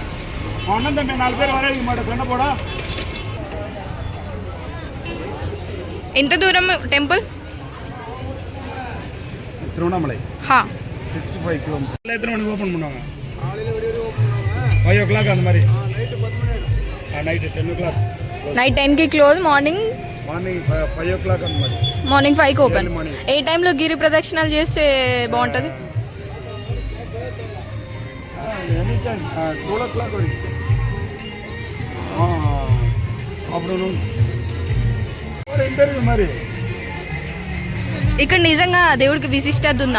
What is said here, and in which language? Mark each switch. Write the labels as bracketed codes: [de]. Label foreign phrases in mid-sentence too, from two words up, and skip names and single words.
[ta] அண்ணன் தம்பி 4 பேர் வர மாட்டேன் சொன்ன போட. [te] ఎంత దూరం టెంపుల్? [ta] திருவண்ணாமலை 65 கிலோமீட்டர். எத்தனை மணிக்கு ஓப்பன் பண்ணுவாங்க? 5 o'clock அந்த மாதிரி. [en] night 10 o'clock. [te] నైట్ 10కి [en] close, morning [ta] 5 o'clock அந்த மாதிரி. [te] మార్నింగ్ 5కి ఓపెన్. ఏ టైంలో గిరి ప్రదక్షిణాలు చేస్తే బాగుంటుంది? [en] any time [te] 12 o'clock వరకు. [en] afternoon interview మరి. [te] ఇక్కడ నిజంగా దేవుడికి విశిష్టత ఉందా?